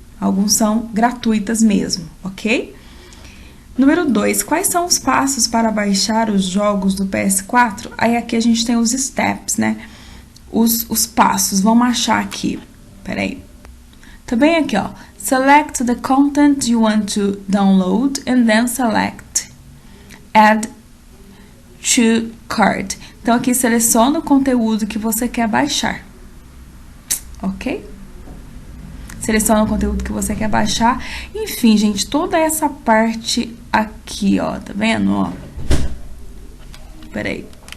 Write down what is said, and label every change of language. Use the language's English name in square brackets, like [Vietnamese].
[Portuguese] Alguns são gratuitas mesmo, ok? Número 2, quais são os passos para baixar os jogos do PS4? Aí aqui a gente tem os steps, né? Os passos, vamos achar aqui. Peraí. Também aqui, ó. [English] Select the content you want to download and then select Add to Cart. [Portuguese] Então, aqui seleciona o conteúdo que você quer baixar. Ok? Seleciona o conteúdo que você quer baixar. Enfim, gente, toda essa parte aqui, ó, tá vendo, ó? Peraí.